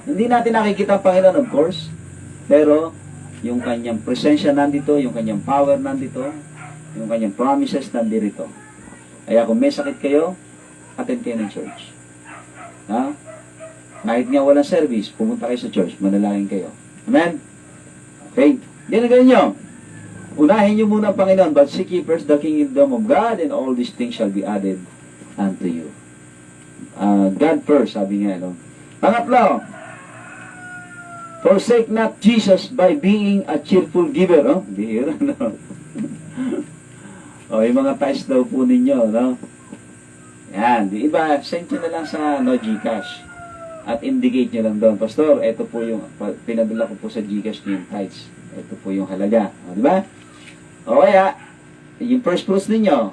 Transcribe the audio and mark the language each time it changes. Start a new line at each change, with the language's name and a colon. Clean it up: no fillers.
Filipino: Hindi natin nakikita ang Panginoon, of course. Pero, yung kanyang presensya nandito, yung kanyang power nandito, yung kanyang promises nandito. Kaya kung may sakit kayo, attend kayo ng church. Ha? Kahit nga walang service, pumunta kayo sa church, manalangin kayo. Amen? Okay? Hindi na ganyan nyo. Unahin nyo muna ang Panginoon,
English: but seek ye first the kingdom of God, and all these things shall be added unto you. God first,
Filipino: sabi nga, no? Pangatlo,
English: forsake not Jesus by being a cheerful giver.
Filipino: Oh, bihira, no? O, yung mga ties daw po ninyo, no? Yan. Di iba, send nyo na lang sa Gcash. At indicate nyo lang doon. Pastor, ito po yung, pinadala ko po sa Gcash nyo yung ties. Ito po yung halaga. O, di ba? O, kaya, yung first fruits ninyo.